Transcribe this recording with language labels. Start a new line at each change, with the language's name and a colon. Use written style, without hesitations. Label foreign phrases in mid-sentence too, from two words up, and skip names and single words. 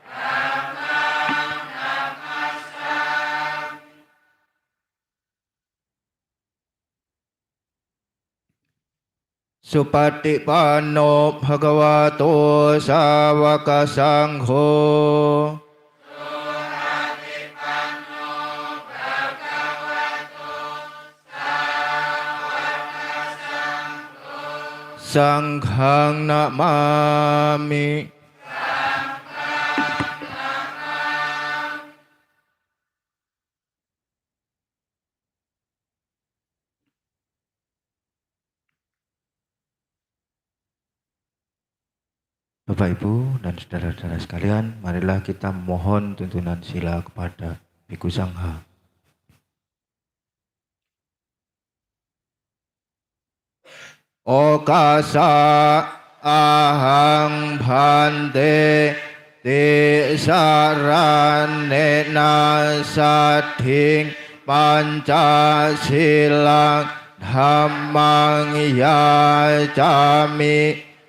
Pali: Supatipanno Bhagavato Sawaka Sangho. Sanghang namami.
Indonesian: Bapak Ibu dan saudara-saudara sekalian, marilah kita mohon tuntunan sila kepada Bhikkhu Sangha.
Pali: Okasa ahang bhante te saranena saddhing pancasilang dhammang yacami